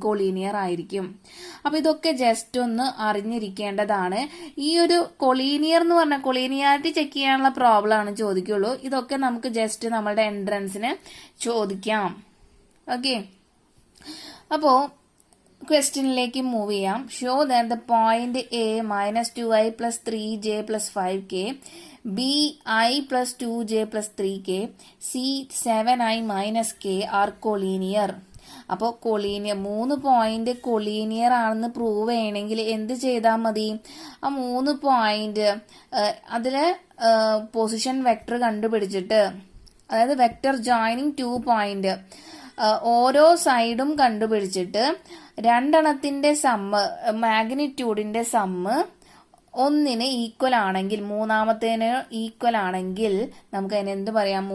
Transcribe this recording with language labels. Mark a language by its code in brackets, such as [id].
[ml] Collinear ആയിരിക്കും. അപ്പം ഇതൊക്കെ ജസ്റ്റ് ഒന്ന് അറിഞ്ഞിരിക്കേണ്ടതാണ്. ഈ ഒരു കൊളീനിയർ എന്ന് പറഞ്ഞാൽ കൊളീനിയാരിറ്റി ചെക്ക് ചെയ്യാനുള്ള പ്രോബ്ലം ആണ് ചോദിക്കുള്ളൂ. ഇതൊക്കെ നമുക്ക് ജസ്റ്റ് നമ്മളുടെ എൻട്രൻസിന് ചോദിക്കാം. ഓക്കെ, അപ്പോൾ ക്വസ്റ്റ്യനിലേക്ക് മൂവ് ചെയ്യാം. [en] Show that the point A -2i + 3j + 5k, b i + 2j + 3k, c 7i - k are collinear. [ml] അപ്പോൾ കൊളീനിയർ 3 പോയിന്റ് കൊളീനിയർ ആണെന്ന് പ്രൂവ് ചെയ്യണമെങ്കിൽ എന്ത് ചെയ്താൽ മതി? ആ 3 പോയിന്റ് അതിൽ പൊസിഷൻ വെക്ടർ കണ്ടുപിടിച്ചിട്ട്, അതായത് വെക്ടർ ജോയിനിങ് 2 പോയിന്റ് ഓരോ സൈഡും കണ്ടുപിടിച്ചിട്ട് രണ്ടെണ്ണത്തിന്റെ സമ്മ്, മാഗ്നിറ്റ്യൂഡിന്റെ സമ്മ് ഒന്നിന് ഈക്വൽ ആണെങ്കിൽ, മൂന്നാമത്തേന് ഈക്വൽ ആണെങ്കിൽ നമുക്ക് അതിന് എന്ത് പറയാം?